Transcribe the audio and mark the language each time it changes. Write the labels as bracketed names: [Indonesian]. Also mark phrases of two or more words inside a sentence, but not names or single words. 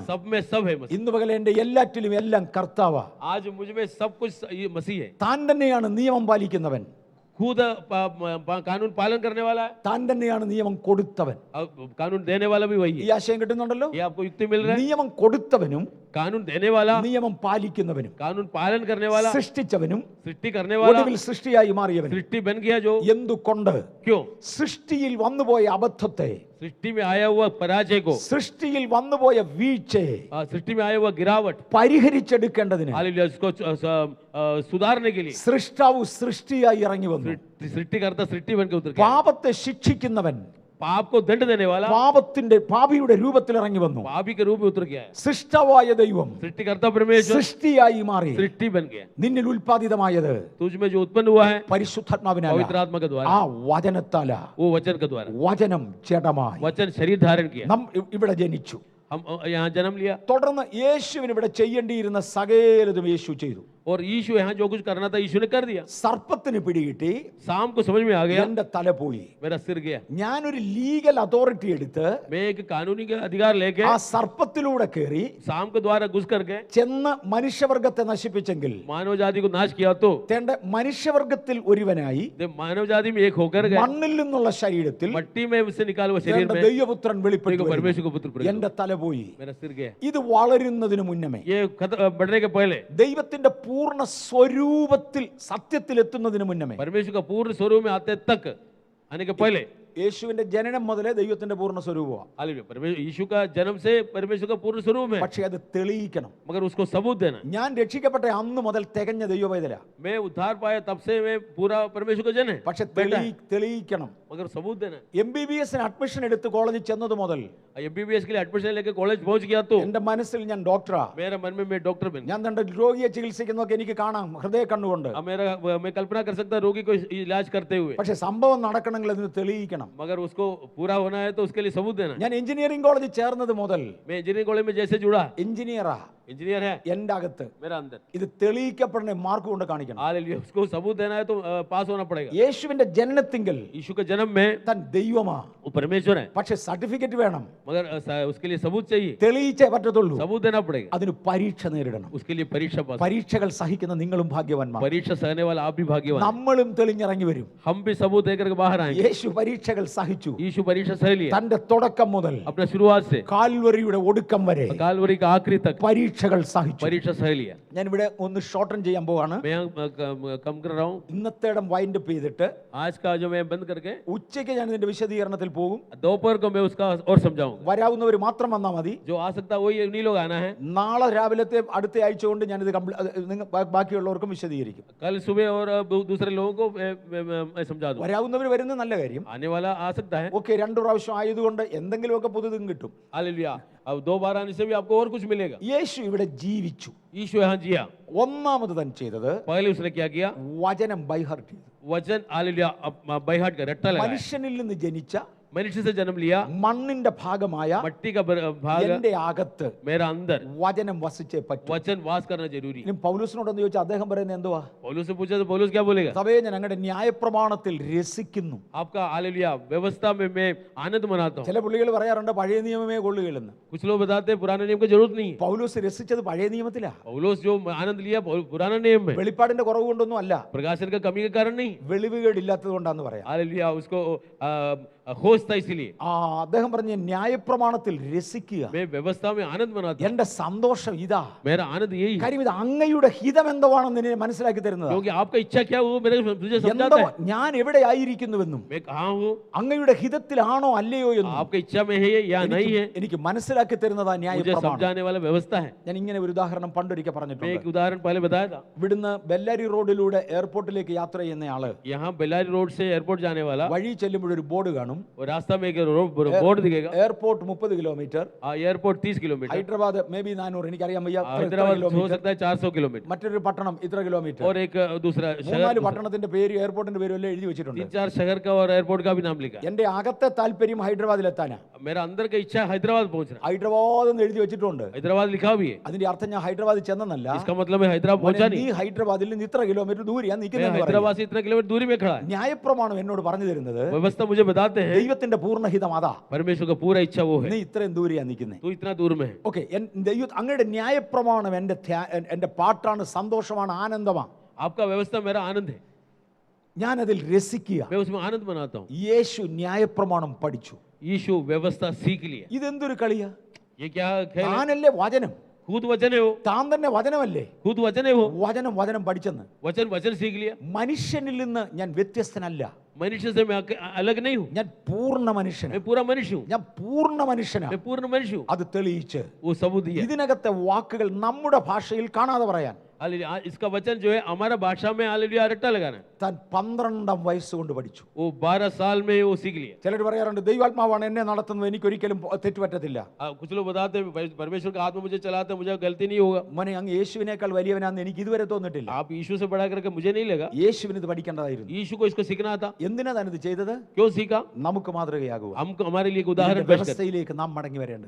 [Hindi] सब में सब है मसीह। [Malayalam] ഇന്ന് പകൽ എന്റെ എല്ലാറ്റിലും എല്ലാം കർത്താവാ. [Hindi] आज मुझ में सब कुछ ये मसीह है। [Malayalam] താൻ തന്നെയാണ് നിയമം പാലിക്കുന്നവൻ. [Hindi] खुद कानून पालन करने वाला है [Malayalam] താൻ തന്നെയാണ് നിയമം കൊടുത്തവൻ. [Hindi] और कानून देने वाला भी वही [Malayalam] ഈ [Hindi] है। [Malayalam] ആശയം കിട്ടുന്നുണ്ടല്ലോ. [Hindi] ये आपको युक्ति मिल रहा है। [Malayalam] നിയമം കൊടുത്തവനും [Hindi] कानून देने वाला, [Malayalam] നിയമം പാലിക്കുന്നവനും [Hindi] कानून पालन करने वाला, [Malayalam] സൃഷ്ടിച്ചവനും [Hindi] सृष्टि करने वाला, [Malayalam] ഒടുവിൽ സൃഷ്ടിയായി മാറിയവൻ. [Hindi] सृष्टि बन गया जो। [Malayalam] എന്തുകൊണ്ട്? [Hindi] क्यों? [Malayalam] സൃഷ്ടിയിൽ വന്നുപോയ അബദ്ധത്തെ, [Hindi] सृष्टि में आया हुआ पराजय को, [Malayalam] സൃഷ്ടിയിൽ വന്നുപോയ വീഴ്ചയെ [Hindi] सृष्टि में आया हुआ गिरावट, [Malayalam] പരിഹരിച്ചെടുക്കേണ്ടതിന് [Hindi] हालेलुया, इसको सुधारने के लिए [Malayalam] സൃഷ്ടാവ് സൃഷ്ടിയായി ഇറങ്ങി വന്നു. [Hindi] सृष्टिकर्ता सृष्टि बन के उतर गया। [Malayalam] പാപത്തെ ശിക്ഷിക്കുന്നവൻ [Hindi] पाप को दंड देने वाला [Malayalam] പാപിയുടെ രൂപത്തിൽ ഇറങ്ങി വന്നു. [Hindi] पापी के रूप में उतर गया है। [Malayalam] സൃഷ്ടാവായ ദൈവം [Hindi] सृष्टिकर्ता परमेश्वर [Malayalam] സൃഷ്ടിയായി മാറി. [Hindi] सृष्टि बन गया। [Malayalam] നിന്നിൽ ഉൽപ്പാദിതമായത് [Hindi] तुझ में जो उत्पन्न हुआ है [Malayalam] പരിശുദ്ധാത്മാവിനാൽ, [Hindi] पवित्र आत्मा के द्वारा, [Malayalam] ആ വചനത്താല, [Hindi] वो वचन के द्वारा, [Malayalam] വചനം ജഡമായി [Hindi] वचन शरीर धारण किया, [Malayalam] ഇവിടെ ജനിച്ചു. [Hindi] हम यहाँ जन्म लिया। [Malayalam] തുടർന്ന് യേശുവിന് ഇവിടെ ചെയ്യേണ്ടിയിരുന്ന സകലതും യേശു ചെയ്തു. [Hindi] और यीशु यहाँ जो कुछ करना था यीशु ने कर दिया। [Malayalam] സർപ്പത്തിന് പിടികിട്ടി, [Hindi] शाम को समझ में आ गया, [Malayalam] എന്റെ തല പോയി. [Hindi] मेरा सिर गया। [Malayalam] ഞാനൊരു [English] legal authority [Malayalam] എടുത്ത് [Hindi] मैं एक कानूनी का अधिकार लेके [Malayalam] ആ സർപ്പത്തിലൂടെ കയറി [Hindi] शाम के द्वारा घुस करके [Malayalam] ചെന്ന് മനുഷ്യവർഗത്തെ നശിപ്പിച്ചെങ്കിൽ, [Hindi] मानव जाति को नाश किया तो [Malayalam] തന്റെ മനുഷ്യവർഗത്തിൽ ഒരുവനായി [Hindi] मानव जाति में एक होकर गए, [Malayalam] മണ്ണിൽ നിന്നുള്ള ശരീരത്തിൽ [Hindi] मट्टी में उससे निकाल हुआ शरीर में [Malayalam] ദൈവപുത്രൻ വെളിപ്പെട്ടു വരുന്നു. [Hindi] परमेश्वर को पुत्र प्रकट [Malayalam] എന്റെ തല പോയി. [Hindi] हुआ। मेरा सिर गया। [Malayalam] ഇത് വളരുന്നതിന് മുന്നമേ, [Hindi] ये बढ़ने के पहले, [Malayalam] ദൈവത്തിന്റെ പൂർണ്ണ സ്വരൂപത്തിൽ സത്യത്തിൽ എത്തുന്നതിന് മുന്നമേ, [Hindi] परमेश्वर का पूर्ण स्वरूप में आते तक आने के पहले, [Malayalam] യേശുവിന്റെ ജനനം മുതലേ ദൈവത്തിന്റെ പൂർണ്ണ സ്വരൂപമാണ്. [Hindi] हालेलुया, परमेश्वर यीशु का जन्म से परमेश्वर का पूर्ण स्वरूप है, [Malayalam] പക്ഷേ അത് തെളിയിക്കണം. [Hindi] मगर उसको सबूत देना। [Malayalam] ഞാൻ രക്ഷിക്കപ്പെട്ട അന്ന് മുതൽ തികഞ്ഞ ദൈവവേദന, [Hindi] मैं उद्धार पाया तब से मैं पूरा परमेश्वर का जन है, [Malayalam] പക്ഷെ തെളിയിക്കണം. [Hindi] मगर सबूत देना। [Malayalam] MBBS അഡ്മിഷൻ എടുത്ത് കോളേജിൽ ചെന്നത് മുതൽ [Hindi] MBBS के लिए एडमिशन लेके कॉलेज पहुंच गया तो [Malayalam] എന്റെ മനസ്സിൽ ഞാൻ ഡോക്ടറാ. [Hindi] मेरे मन में मैं डॉक्टर बन गया। [Malayalam] ഞാൻ തന്റെ രോഗിയെ ചികിത്സിക്കുന്നതൊക്കെ എനിക്ക് കാണാം ഹൃദയ കണ്ണുകൊണ്ട്. [Hindi] अब मैं कल्पना कर सकता रोगी को इलाज करते हुए, [Malayalam] പക്ഷെ സംഭവം നടക്കണമെങ്കിൽ അതിന് തെളിയിക്കണം. [Hindi] मगर उसको पूरा होना है तो उसके लिए सबूत देना। [Malayalam] ഞാൻ [English] engineering college [Malayalam] ചേർന്നത് മുതൽ [Hindi] मैं [English] engineering college [Hindi] में जैसे जुड़ा, [Malayalam] എഞ്ചിനീയറാ [Hindi] इंजीनियर है [Malayalam] എന്റെ അകത്ത്. [Hindi] मेरा अंदर, [Malayalam] ഇത് തെളിയിക്കപ്പെടണേ, മാർക്ക് കൊണ്ട് കാണിക്കണം. [Hindi] हालेलुया, उसको सबूत देना है तो पास होना पड़ेगा। [Malayalam] യേശുവിന്റെ ജനനത്തിങ്കൽ [Hindi] यीशु के जन्म में [Malayalam] താൻ ദൈവമാ, [Hindi] वो परमेश्वर है, [Malayalam] പക്ഷെ സർട്ടിഫിക്കറ്റ് വേണം. [Hindi] मगर उसके लिए सबूत चाहिए, [Malayalam] തെളിയിച്ചേ പറ്റത്തുള്ളൂ. [Hindi] सबूत देना पड़ेगा। [Malayalam] അതിന് പരീക്ഷ നേരിടണം. [Hindi] उसके लिए परीक्षा पास, [Malayalam] പരീക്ഷകൾ സഹിക്കുന്ന നിങ്ങളും ഭാഗ്യവാന്മാർ. [Hindi] परीक्षा सहने वाला आप भी भाग्यवान। [Malayalam] നമ്മളും തെളിഞ്ഞിറങ്ങി വരും. [Hindi] हम भी सबूत देकर के बाहर आएंगे। [Malayalam] യേശു പരീക്ഷകൾ സഹിച്ചു. [Hindi] यीशु परीक्षा सह लिया, [Malayalam] തന്റെ തുടക്കം മുതൽ [Hindi] अपने शुरुआत से [Malayalam] കാൽവരിയുടെ ഒടുക്കം വരെ [Hindi] कालवरी का आखिरी तक [Malayalam] പരീക്ഷകൾ സഹിച്ചു. [Hindi] परीक्षा सह लिया। [Malayalam] ഞാൻ ഇവിടെ ഒന്ന് ഷോർട്ടൻ ചെയ്യാൻ പോവാണ്. [Hindi] मैं यहाँ कम कर रहा हूँ [Malayalam] ഇന്നത്തേടം [English] wind up [Malayalam] ചെയ്തിട്ട് [Hindi] आज का, जो मैं बंद करके [Malayalam] ഉച്ചയ്ക്ക് ഞാൻ ഇതിന്റെ വിശദീകരണത്തിൽ പോകും. [Hindi] दोपहर को मैं उसका और समझाऊंगा। [Malayalam] വരാവുന്നവർ മാത്രം വന്നാൽ മതി. [Hindi] जो आ सकता है वही उन्हीं लोग आना है। [Malayalam] നാളെ രാവിലത്തെ അടുത്ത ആഴ്ച കൊണ്ട് ഞാനിത് ബാക്കിയുള്ളവർക്കും വിശദീകരിക്കും. [Hindi] कल सुबह और दूसरे लोगों को मैं समझा दूँ। [Malayalam] വരാവുന്നവർ വരുന്നത് നല്ല കാര്യം. [Hindi] आने वाला आ सकता है। [Malayalam] ഓക്കെ, 2 പ്രാവശ്യം ആയതുകൊണ്ട് എന്തെങ്കിലുമൊക്കെ പുതുതും കിട്ടും. [Hindi] हालेलुया, अब 2 बार आने से भी आपको और कुछ मिलेगा। [Malayalam] യേശു ഇവിടെ ജീവിച്ചു. [Hindi] यीशु यहाँ जिया। [Malayalam] ഒന്നാമത് താൻ ചെയ്തത് [Hindi] पहले उसने क्या किया? [Malayalam] വചനം [English] by heart [Malayalam] ചെയ്തു. [Hindi] वचन, हालेलुया, [English] by heart [Hindi] का रट्टा लगाया। [Malayalam] മനുഷ്യനിൽ നിന്ന് ജനിച്ച [Hindi] मनुष्य से जन्म लिया, [Malayalam] മണ്ണിന്റെ ഭാഗമായ [Hindi] मट्टी का भाग [Malayalam] എന്റെ അകത്ത് [Hindi] मेरा अंदर, [Malayalam] വചനം വസിച്ചേ പറ്റൂ. [Hindi] वचन वास करना जरूरी है। [Malayalam] ഇനി പൗലോസിനോടൊന്ന് ചോദിച്ചാൽ അദ്ദേഹം പറയുന്നത് എന്തുവാ? [Hindi] पौलुस से पूछा तो पौलुस क्या बोलेगा? [Malayalam] സഭയെ ഞാൻ അങ്ങയുടെ ന്യായപ്രമാണത്തിൽ രസിക്കുന്നു. [Hindi] आपका हालेलुया व्यवस्था में मैं आनंद मनाता हूँ। [Malayalam] ചില പുള്ളികൾ പറയാറുണ്ട് പഴയ നിയമമേ കൊള്ളുകയില്ലെന്ന്. [Hindi] कुछ लोग बताते हैं पुराने नियम की जरूरत नहीं है। [Malayalam] പൗലോസ് രസിച്ചത് പഴയ നിയമത്തിലാ. [Hindi] पौलुस जो आनंद लिया पुराना नियम में, [Malayalam] വെളിപ്പാടിന്റെ കുറവ് കൊണ്ടൊന്നും അല്ല, [Hindi] प्रकाशन का कमी के कारण नहीं। [Malayalam] വെളിവുകേടില്ലാത്തത് കൊണ്ടാന്ന് പറയാം. [Hindi] हालेलुया, उसको होश था इसीलिए। [Malayalam] അദ്ദേഹം പറഞ്ഞ ന്യായപ്രമാണത്തിൽ രസിക്കുക. [Hindi] मैं व्यवस्था में आनंद मनाता हूँ। [Malayalam] എന്റെ സന്തോഷം ഇതാ. [Hindi] मेरा आनंद यही है, [Malayalam] കാര്യം ഇത് അങ്ങയുടെ ഹിതം എന്താണെന്ന് എന്നെ മനസ്സിലാക്കി തരുന്നത്. [Hindi] क्योंकि आपका इच्छा क्या वो मुझे समझाता है। [Malayalam] ഞാൻ എവിടെ ആയിരിക്കുന്നുവെന്നും [Hindi] मैं कहाँ हूँ, [Malayalam] അങ്ങയുടെ ഹിതത്തിലാണോ അല്ലയോ എന്നും [Hindi] आपका इच्छा में है या नहीं है, [Malayalam] എനിക്ക് മനസ്സിലാക്കി തരുന്നതാ [Hindi] मुझे [Malayalam] ന്യായപ്രമാണം. [Hindi] समझाने वाला व्यवस्था है। [Malayalam] ഞാൻ ഇങ്ങനെ ഒരു ഉദാഹരണം പണ്ടൊരിക്കൽ [Hindi] मैं [Malayalam] പറഞ്ഞിട്ടുണ്ട്. [Hindi] एक उदाहरण पहले बताया था। [Malayalam] ഇവിടുന്ന് ബെല്ലാരി റോഡിലൂടെ എയർപോർട്ടിലേക്ക് യാത്ര ചെയ്യുന്ന ആള് [Hindi] यहाँ बेलारी रोड से एयरपोर्ट जाने वाला, [Malayalam] വഴി ചെല്ലുമ്പോൾ ഒരു ബോർഡ് കാണും. [Hindi] और रास्ता में एक बोर्ड दिखेगा, [Malayalam] എയർപോർട്ട് 30 കിലോമീറ്റർ, [Hindi] एयरपोर्ट 30 किलोमीटर, [Malayalam] ഹൈദരാബാദ് [English] may be [Malayalam] 400, എനിക്കറിയാൻ വയ്യ, [Hindi] हैदराबाद हो सकता है 400 किलोमीटर, [Malayalam] മറ്റൊരു പട്ടണം ഇത്ര കിലോമീറ്റർ. [Hindi] और एक दूसरा 3-4 शहर, [Malayalam] പട്ടണത്തിന്റെ പേര് എയർപോർട്ടിന്റെ പേരും എല്ലാം എഴുതി വെച്ചിട്ടുണ്ട്. [Hindi] 3-4 शहर का और एयरपोर्ट का भी नाम लिखा। [Malayalam] എന്റെ അകത്തെ താല്പര്യം ഹൈദരാബാദിലെത്താനാ. [Hindi] मेरा अंदर का इच्छा हैदराबाद पहुंचना। [Malayalam] ഹൈദരാബാദ് എന്ന് എഴുതി വെച്ചിട്ടുണ്ട്. [Hindi] हैदराबाद लिखा भी है, [Malayalam] അതിന്റെ അർത്ഥം ഞാൻ ഹൈദരാബാദിൽ ചെന്നല്ല, [Hindi] इसका मतलब है हैदराबाद पहुंचा [Malayalam] നീ [Hindi] नहीं, [Malayalam] ഹൈദരാബാദിൽ നിന്ന് ഇത്ര കിലോമീറ്റർ ദൂരെയാ [Hindi] मैं [Malayalam] നിൽക്കുന്നത്. [Hindi] हैदराबाद से इतना किलोमीटर दूरी में खड़ा है। [Malayalam] ന്യായപ്രമാണം എന്നോട് പറഞ്ഞു തരുന്നത് [Hindi] व्यवस्था मुझे बताते हैं [Malayalam] ദൈവത്തിന്റെ പൂർണ്ണഹിതം അതാ. [Hindi] परमेश्वर का पूरा इच्छा वो है, [Malayalam] നീ ഇത്രയും ദൂരെയാ നിൽക്കുന്നത്. [Hindi] तू इतना दूर में है। [Malayalam] ഓക്കെ, അങ്ങയുടെ ന്യായപ്രമാണം എന്റെ പാട്ടാണ്, സന്തോഷമാണ്, ആനന്ദമാണ്. [Hindi] आपका व्यवस्था मेरा आनंद है। [Malayalam] ഞാനതിൽ രസിക്കുക. [Hindi] मैं उसमें आनंद मनाता हूँ. [Malayalam] യേശു ന്യായപ്രമാണം പഠിച്ചു. [Hindi] यीशु व्यवस्था सीख लिया. [Malayalam] ഇതെന്തൊരു കളിയാ? [Hindi] ये क्या खेल है? [Malayalam] താനല്ലേ വചനം, [Hindi] खुद वचन है वो, [Malayalam] താൻ തന്നെ വചനമല്ലേ? [Hindi] खुद वचन है वो, [Malayalam] വചനം പഠിച്ചെന്ന്. [Hindi] वचन सीख लिया. [Malayalam] മനുഷ്യനിൽ നിന്ന് ഞാൻ വ്യത്യസ്തനല്ല, [Hindi] मनुष्य से मैं अलग नहीं हूँ. [Malayalam] ഞാൻ പൂർണ്ണ മനുഷ്യനാണ്. [Hindi] मैं पूरा मनुष्य हूँ. [Malayalam] ഞാൻ പൂർണ്ണ മനുഷ്യനാണ്. [Hindi] मैं पूर्ण मनुष्य हूँ. [Malayalam] അത് തെളിയിച്ച് [Hindi] वो सबूत दिया. [Malayalam] ഇതിനകത്തെ വാക്കുകൾ നമ്മുടെ ഭാഷയിൽ കാണാതെ പറയാൻ [Hindi] हालेलुया. इसका वचन जो है हमारा भाषा में हालेलुया रट्टा लगाना. [Malayalam] താൻ 12 വയസ്സുകൊണ്ട് പഠിച്ചു. [Hindi] वो 12 साल में वो सीख लिया. [Malayalam] ചിലർ പറയാറുണ്ട് ദൈവാത്മാവാണ് എന്നെ നടത്തുന്നത്, എനിക്കൊരിക്കലും തെറ്റുപറ്റത്തില്ല. [Hindi] कुछ लोग बताते हैं परमेश्वर का आत्मा मुझे चलाता है, मुझे गलती नहीं होगा. [Malayalam] മോനെ അങ്ങ് യേശുവിനേക്കാൾ വലിയവനാണെന്ന് എനിക്ക് ഇതുവരെ തോന്നിട്ടില്ല. [Hindi] आप यीशु से बड़ा करके मुझे नहीं लगा. [Malayalam] യേശുവിന് ഇത് പഠിക്കേണ്ടതായിരുന്നു. [Hindi] यीशु को इसको सीखना था. [Malayalam] എന്തിനാ താൻ ഇത് ചെയ്തത്? [Hindi] क्यों सीखा? [Malayalam] നമുക്ക് മാതൃകയാകുക. [Hindi] हमको हमारे लिए एक उदाहरण पेश कर. [Malayalam] വ്യവസ്ഥയിലേക്ക് നാം മടങ്ങി വരേണ്ടത്.